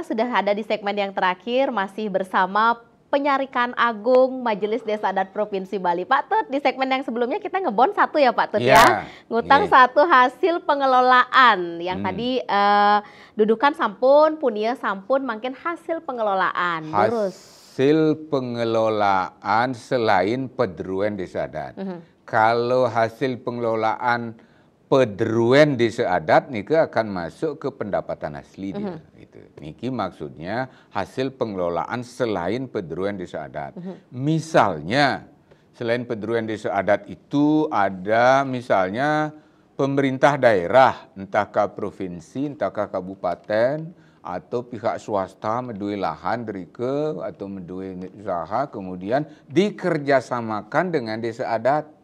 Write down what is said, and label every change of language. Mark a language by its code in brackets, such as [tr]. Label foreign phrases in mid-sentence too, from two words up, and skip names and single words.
[id] sudah ada di segmen yang terakhir, masih bersama Penyarikan Agung Majelis Desa Adat Provinsi Bali. Pak Tut, di segmen yang sebelumnya kita ngebon 1 ya Pak Tut ya. Ngutang 1 hasil pengelolaan. Yang tadi dudukan sampun, punia sampun, makin hasil pengelolaan. Hasil pengelolaan selain pedruan desa adat. Kalau hasil pengelolaan pedruan desa adat niki akan masuk ke pendapatan asli dia. Gitu. Niki maksudnya hasil pengelolaan selain pedruan desa adat. Misalnya selain pedruan desa adat itu ada misalnya pemerintah daerah, entahkah provinsi, entahkah kabupaten, atau pihak swasta medui lahan derike atau medui usaha, kemudian dikerjasamakan dengan desa adat.